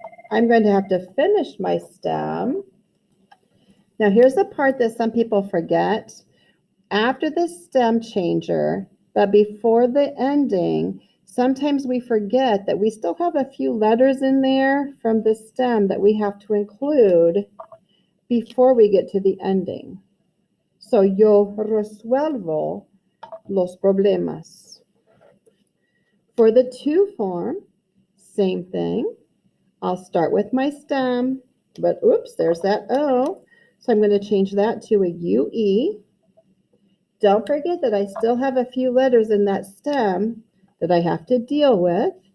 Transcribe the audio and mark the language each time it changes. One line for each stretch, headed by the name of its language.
English: I'm going to have to finish my stem. Now here's the part that some people forget. After the stem changer, but before the ending, Sometimes we forget that we still have a few letters in there from the stem that we have to include before we get to the ending.
Spanish: So yo resuelvo los problemas.
English: For the to form, same thing. I'll start with my stem, but oops, there's that O. So I'm going to change that to a UE. Don't forget that I still have a few letters in that stem that I have to deal with.